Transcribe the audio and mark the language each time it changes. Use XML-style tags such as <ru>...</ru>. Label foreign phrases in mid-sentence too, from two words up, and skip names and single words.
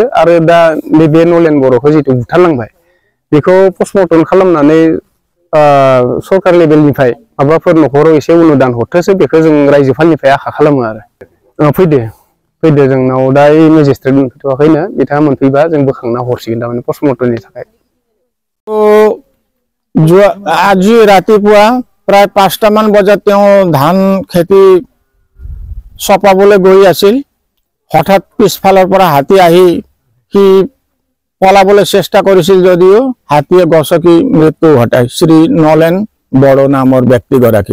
<brx>आरो दा बे नलेन बर'खौ जितु बुथारलांबाय बेखौ पस्टमर्टम खालामनानै सरकार लेभेलनिफ्राय माबाफोर न'खराव एसे अनुदान हरथोसो, बेखौ जों रायजोफोरनिफ्राय आखा खालामो आरो। फैदो जोंनाव दा मेजिस्ट्रेट मोनफैथ'वाखैनो, बिथाङा मोनफैबा जों बोखांना हरसिगोन तारमाने पस्टमर्टमनि थाखाय।</brx> <as>আজি ৰাতিপুৱা প্ৰায় 5টামান বজাত তেওঁ ধান খেতি চপাবলৈ গৈ আছিল। হঠাৎ পিছফালৰ পৰা হাতী আহি সি পলাবলৈ চেষ্টা কৰিছিল, যদিও হাতীয়ে গছকি মৃত্যু ঘটায় শ্ৰী নলেন বড়ো নামৰ ব্যক্তিগৰাকী।</as>